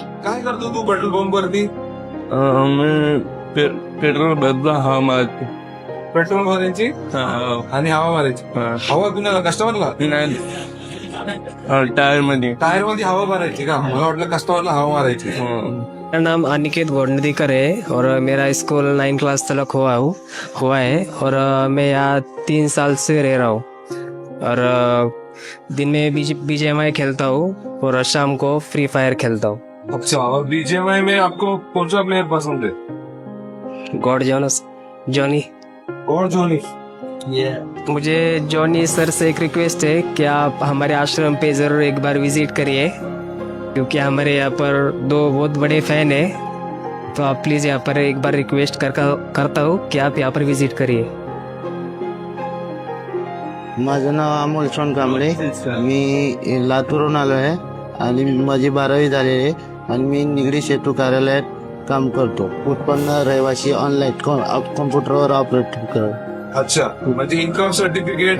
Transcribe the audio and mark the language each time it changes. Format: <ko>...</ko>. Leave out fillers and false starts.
<mr>काय करतो तू petrol pump वरती. मी पेट्रोल भरतो हवा मारतो. पेट्रोल भरायची आणि हवा मारायची. हवा कुणाला कस्टमरला. टायर मध्ये टायर मध्ये हवा भरायची का. मला वाटलं कस्टमरला हवा मारायची.</mr> <hi>मेरा नाम अनिकेत गोडनेकर है और मेरा स्कूल 9 क्लास तक हुआ है और मैं यहाँ 3 साल से रह रहा हूँ और दिन में BGMI खेलता हूँ और शाम को फ्री फायर खेलता हूँ. अच्छा और BGMI में आपको कौन सा प्लेयर पसंद है. God Johnny. और जोनी. मुझे जॉनी सर से एक रिक्वेस्ट है कि आप हमारे आश्रम पे ज़रूर एक बार विजिट करिए क्योंकि हमारे यहाँ पर 2 बहुत बड़े फैन हैं. तो आप प्लीज़ यहाँ पर एक बार रिक्वेस्ट करता हूँ कि आप यहाँ पर विजिट करिए.</hi> <mr>माझं नाव अमोल सोनकांबळे. मी लातूरहून आलो आहे आणि माझी 12वी झालेली आहे आणि मी निगडी सेतू कार्यालयात काम करतो. उत्पन्न रहिवासी ऑनलाईन कॉम्प्युटरवर ऑपरेट कर. अच्छा म्हणजे इन्कम सर्टिफिकेट</mr>